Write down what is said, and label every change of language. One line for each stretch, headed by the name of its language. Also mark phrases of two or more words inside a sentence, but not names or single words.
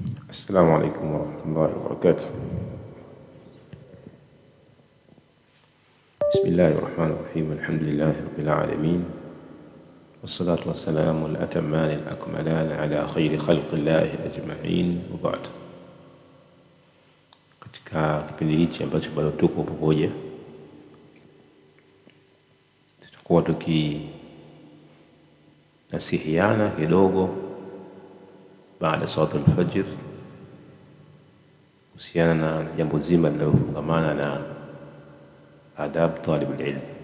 Arabic: السلام عليكم ورحمة الله وبركاته. بسم الله الرحمن الرحيم. الحمد لله رب العالمين، والصلاة والسلام الأتمان الأكملان على خير خلق الله أجمعين، وبعد.
Swahili: Katika kipindi hichi ambacho bado tuko pamoja, tutakuwa tukinasihiana kidogo baada
Arabic: صلاة الفجر
Swahili: kuhusiana na jambo zima linalofungamana na
Arabic: آداب طالب العلم.